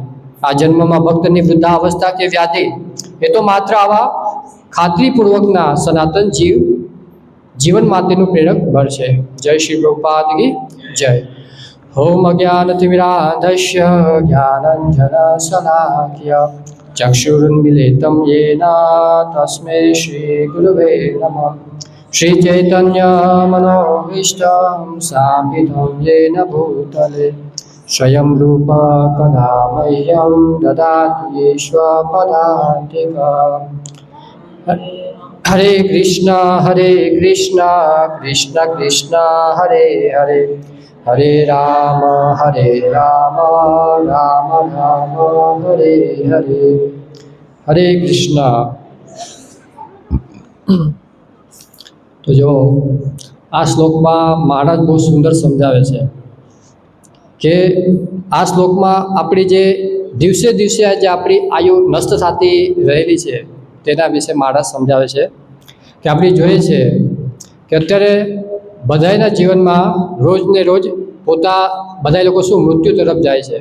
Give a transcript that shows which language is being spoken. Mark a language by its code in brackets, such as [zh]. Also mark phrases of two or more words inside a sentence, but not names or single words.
[gu] આ જન્મમાં ભક્તની વૃદ્ધાવસ્થા કે વ્યાધિ એ તો માત્ર આવા ખાતરીપૂર્વકના સનાતન જીવન માટેનું પ્રેરક બળ છે. [hi] जय श्री प्रभुपाद की जय. [sa] ओम अज्ञानतिमिरान्धस्य ज्ञानाञ्जनशलाकया चक्षुरुन्मिलितं येन तस्मै श्रीगुरवे नमः. श्रीचैतन्यमनोभीष्टं स्थापितं येन भूतले स्वयं रूप कदा मह्यं ददाति स्वपदान्तिकम्. हरे कृष्ण कृष्ण कृष्ण हरे हरे, हरे राम राम राम हरे हरे. हरे कृष्ण. [gu] તો જો આ શ્લોકમાં મહારાજ બહુ સુંદર સમજાવે છે કે આ શ્લોકમાં આપણી જે દિવસે દિવસે જે આપણી આયુ નષ્ટ થતી રહેલી છે તેના વિશે મહારાજ સમજાવે છે કે આપણે જોઈએ છે કે અત્યારે બધાના જીવનમાં રોજ ને રોજ બધા લોકો શું મૃત્યુ તરફ જાય છે.